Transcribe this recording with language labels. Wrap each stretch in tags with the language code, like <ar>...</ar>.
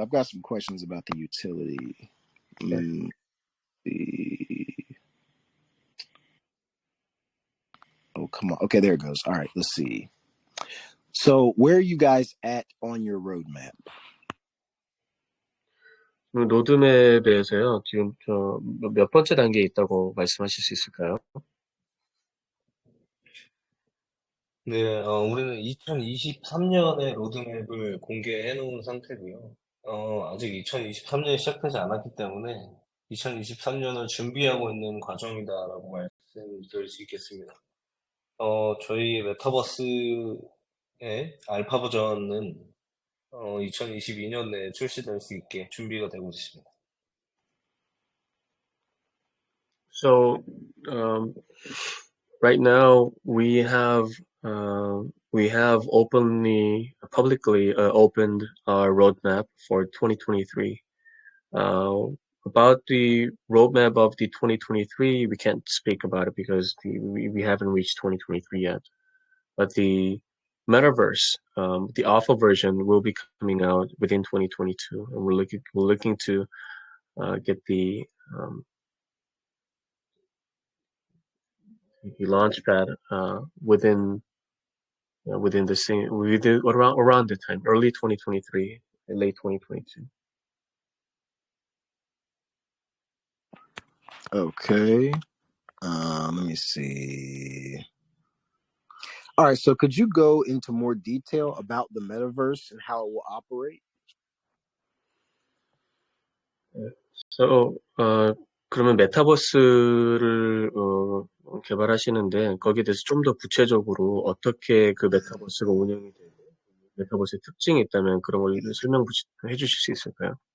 <en>I've got some questions about the utility. Okay. Oh, come on. Okay, there it goes. All right, let's see. So, where are you guys at on your roadmap?</en> <ko>로드맵에서요, 지금 몇 번째 단계에 있다고 말씀하실 수 있을까요? 네, 우리는 2023년에 로드맵을 공개해 놓은 상태고요. 아직 2023년이 시작되지 않았기 때문에 2023년을 준비하고 있는 과정이다라고 말씀드릴 수 있겠습니다. 저희 메타버스의 알파 버전은 2022년 내에 출시될 수 있게 준비가 되고 있습니다.</ko> <en>So, right now we have publicly opened our roadmap for 2023. About the roadmap of the 2023, we can't speak about it because we haven't reached 2023 yet. But the metaverse, the alpha version, will be coming out within 2022, and we're looking to get the launch pad within the same around the time, early 2023 and late 2022. Okay. Let me see. All right, so could you go into more detail about the metaverse and how it will operate?</en> <ko>So, 그러면 메타버스를 개발하시는데 거기에 대해서 좀 더 구체적으로 어떻게 그 메타버스가 운영이 되고 메타버스의 특징이 있다면 그런 걸 해주실 수 있을까요?</ko>